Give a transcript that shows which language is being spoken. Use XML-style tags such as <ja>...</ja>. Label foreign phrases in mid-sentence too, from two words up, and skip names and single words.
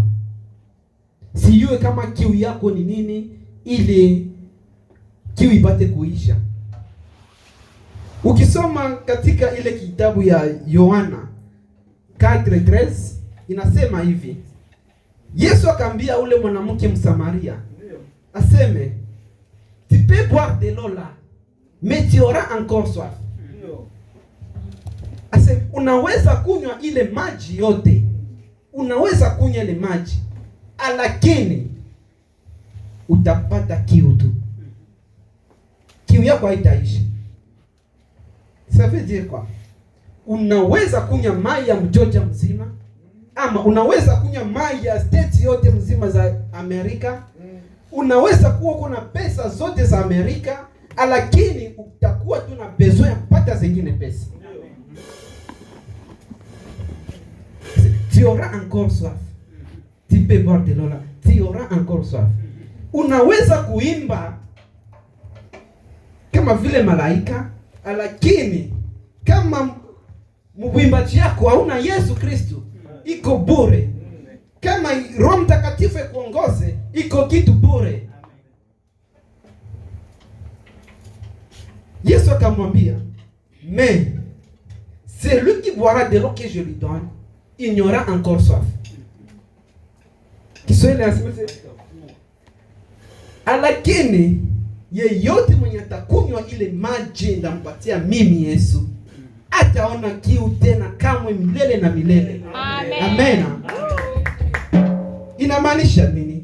<sw>Siyue kama kiu yako ni nini ili kiu ipate kuisha. Ukisoma katika ile kitabu ya Yohana 4:13 inasema hivi. Yesu akamwambia ule mwanamke Msamaria, aseme,</sw> <fr>"Tu peux boire de l'eau là, mais tu auras encore soif."</fr> <sw>Aseme, unaweza kunywa ile maji yote. Unaweza kunywa ile maji, lakini utapata kiu tu. Kiu yako haitaishi.</sw> <fr>Ça veut dire quoi?</fr> <sw>Unaweza kunywa mai ya mjoja mzima, ama unaweza kunywa mai ya state yote mzima za Amerika. Unaweza kuwa uko na pesa zote za Amerika, lakini utakuwa tu na besoin ya kupata zingine pesa.</sw> <fr>Tu auras encore soif. Tu peux boire de l'eau là. Tu auras encore soif.</fr> <sw>Unaweza kuimba kama vile malaika, lakini kama mwimbaji yako hauna Yesu Kristo, iko bure. Kama Roho Mtakatifu kuongoze, iko kitu bure. Yesu akamwambia,</sw> <fr>"Mais celui qui boira de l'eau que je lui donne, il n'y aura encore soif."</fr> <sw>Kiswahili nasema, lakini yeyote mwenye atakunywa ile maji ndampatia mimi Yesu, ataona kiu tena kamwe milele na milele. Amen. Amen. Inamaanisha nini?</sw>